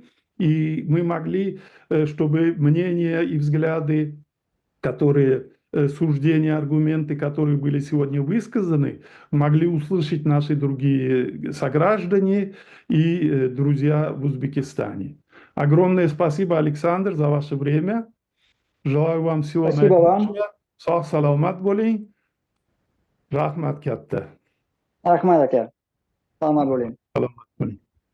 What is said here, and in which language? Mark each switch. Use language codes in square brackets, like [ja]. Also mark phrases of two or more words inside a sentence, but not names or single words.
[ru] И мы могли, чтобы мнения и взгляды, суждения, аргументы, которые были сегодня высказаны, могли услышать наши другие сограждане и друзья в Узбекистане. Огромное спасибо, Александр, за ваше время. Желаю вам всего Спасибо вам. наилучшего. [uz] Sog' salomat bo'ling. Rahmat katta. Rahmat aka. Salomat bo'ling. Salomat bo'ling.